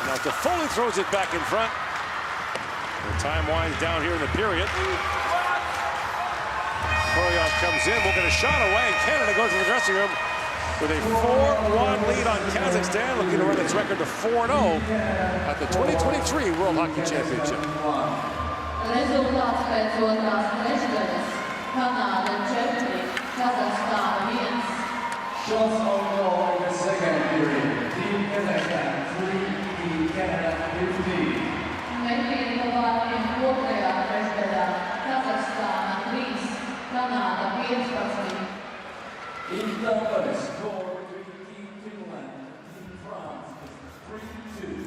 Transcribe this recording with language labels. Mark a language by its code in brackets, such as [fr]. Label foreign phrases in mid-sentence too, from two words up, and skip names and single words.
[en] Now Foley throws it back in front. The time winds down here in the period. Koryov comes in, will get a shot away, and Canada goes to the dressing room with a 4-1 lead on Kazakhstan, looking to run its record to 4-0 at the 2023 World Hockey Championship. [lv] Rezultāts pēc otrās trešdaļas. Kanāda 4, Kazahstāna 1. [en] Shots on goal in the second period. Team Kazakhstan 3, Team Canada 15. [lv] Metiena vārtiem otrajā trešdaļā. Kazahstāna 3, Kanāda 15. [en] In the first score between Team Finland and Team France is 3-2.